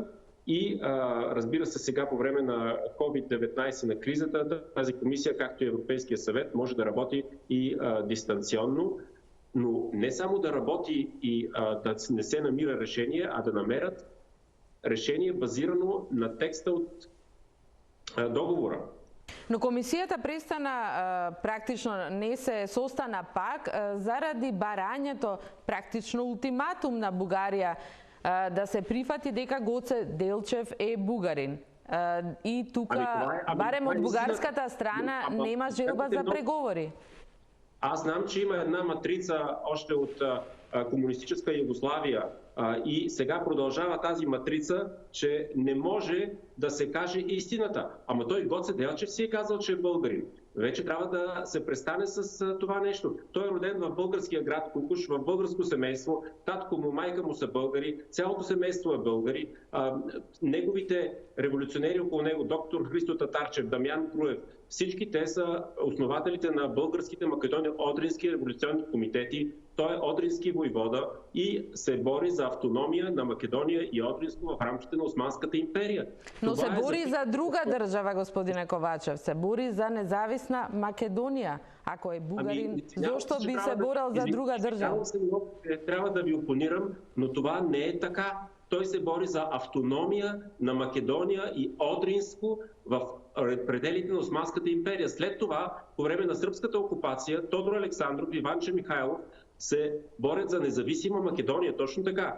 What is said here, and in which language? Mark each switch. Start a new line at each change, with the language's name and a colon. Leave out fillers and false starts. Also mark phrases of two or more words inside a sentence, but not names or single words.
Bulgarian: И разбира се, сега по време на COVID-19 на кризата, тази комисия, както и Европейския съвет, може да работи и дистанционно, но не само да работи и да не се намира решение, а да намерят решение базирано на текста от договора.
Macedonian: Но комисијата престана, практично не се состана пак, заради барањето, практично ултиматум на Бугарија, да се прифати дека Гоце Делчев е бугарин. И тука, барем од бугарската страна, нема желба за преговори.
Bulgarian: Аз знам, че има една матрица още от комунистическа Югославия и сега продължава тази матрица, че не може да се каже истината. Ама той Гоце Делчев си е казал, че е българин. Вече трябва да се престане с това нещо. Той е роден в българския град Кукуш, в българско семейство. Татко му, майка му са българи, цялото семейство е българи. Неговите революционери около него, доктор Христо Татарчев, Дамян Груев, всички те са основателите на българските Македония-Одрински революционни комитети. Той е одрински войвода и се бори за автономия на Македония и Одринско в рамките на Османската империя.
Macedonian: Но това се бори за друга држава, господине Ковачев. Се бори за независна Македонија. Ако е бугарин, зошто би се борил за друга држава?
Bulgarian: Трябва да ви опонирам, но това не е така. Той се бори за автономия на Македония и Одринско в пределите на Османската империя. След това, по време на сръбската окупация, Тодор Александров и Иванче Михайлов се борят за независима Македония, точно така.